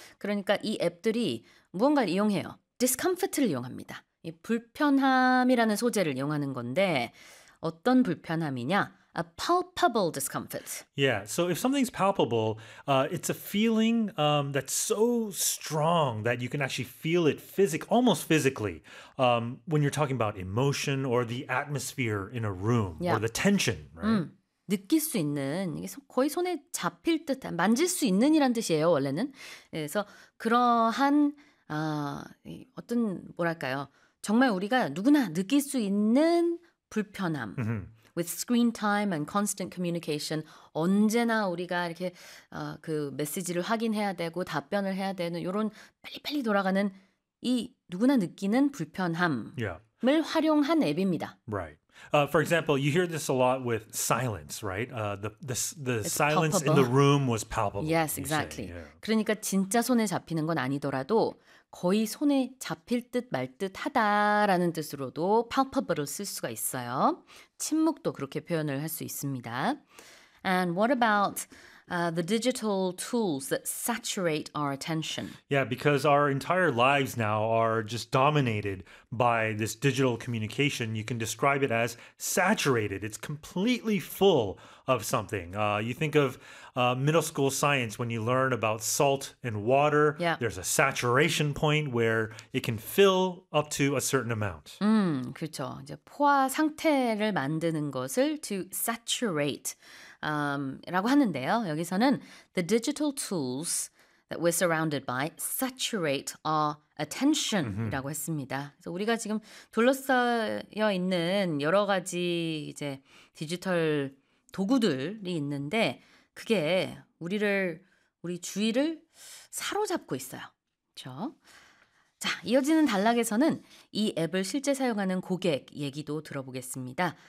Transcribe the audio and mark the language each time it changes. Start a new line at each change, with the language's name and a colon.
Korean: 그러니까 이 앱들이 무언가를 이용해요. discomfort를 이용합니다. 이 불편함이라는 소재를 이용하는 건데 어떤 불편함이냐?
English: A palpable discomfort. Yeah, so if something's palpable, it's a feeling that's so strong that you can actually feel it almost physically when you're talking about emotion or the atmosphere in a room yeah. or the tension, right?
Korean: 느낄 수 있는, 거의 손에 잡힐 듯한, 만질 수 있는이란 뜻이에요, 원래는. 그래서 그러한 어떤 뭐랄까요, 정말 우리가 누구나 느낄 수 있는 불편함. Mm-hmm.
English: With screen time and constant communication,
Korean: 언제나 우리가 이렇게 그 메시지를 확인해야 되고 답변을 해야 되는 이런 빨리빨리 돌아가는 이 누구나 느끼는 불편함을 yeah. 활용한 앱입니다.
English: Right. For example, you hear this a lot with silence, right? The silence palpable. in the room was palpable. Yes, exactly. Yeah.
Korean: 그러니까 진짜 손에 잡히는 건 아니더라도 거의 손에 잡힐 듯 말 듯하다라는 뜻으로도 palpable을 쓸 수가 있어요. 침묵도 그렇게 표현을 할 수 있습니다.
English: And what about the digital tools that saturate our attention? Yeah, because our entire lives now are just dominated by this digital communication. You can describe it as saturated. It's completely full of something. You think of middle school science when you learn about salt and water. Yeah. There's a saturation point where it can fill up to a certain amount.
Korean: 그렇죠. 이제 포화 상태를 만드는 것을 to saturate. 라고 하는데요.
English: 여기서는 the digital tools that we're surrounded by saturate our attention이라고 mm-hmm.
Korean: 했습니다. 그래서 우리가 지금 둘러싸여 있는 여러 가지 이제 디지털 도구들이 있는데 그게 우리 주위를 사로잡고 있어요. 그렇죠? 자, 이어지는 단락에서는 이 앱을 실제 사용하는 고객 얘기도 들어보겠습니다.